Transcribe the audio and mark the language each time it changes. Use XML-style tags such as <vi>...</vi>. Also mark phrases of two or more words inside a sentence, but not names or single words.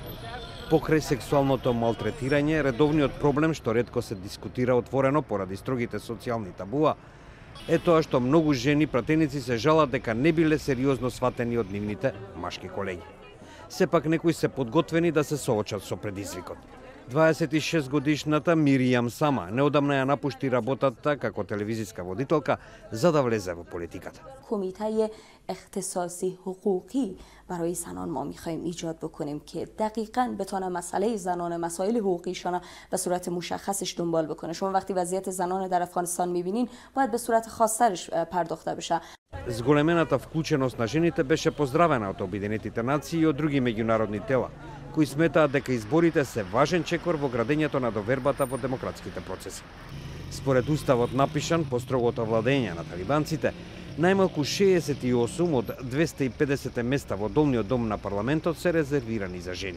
<mk>Покрај сексуалното малтретирање, редовниот проблем што ретко се дискутира отворено поради строгите социјални табуа, е тоа што многу жени пратеници се жалат дека не биле сериозно сватени од нивните машки колеги. Сепак некои се подготвени да се соочат со предизвикот. 26 годишната Миријам Сама неодамна ја напушти работата како телевизиска водителка за да влезе во политиката.</mk> <fa>کمیته اختصاصی حقوقی برای زنان ما میخوایم ایجاد بکنیم که دقیقاً بتونه مسئله زنان مسائل حقوقیشان به صورت مشخصش دنبال بکنه. شما وقتی وضعیت زنان در افغانستان میبینین باید به صورت خاص‌ترش پرداخته بشه.</fa> <mk>Зголемената вклученост на жените беше поздравена од Обединетите нации и од други меѓународни тела, кои сметаат дека изборите се важен чекор во градењето на довербата во демократските процеси. Според уставот напишан по строгото владење на талибанците, најмалку 68 од 250 места во долниот дом на парламентот се резервирани за жени.</mk>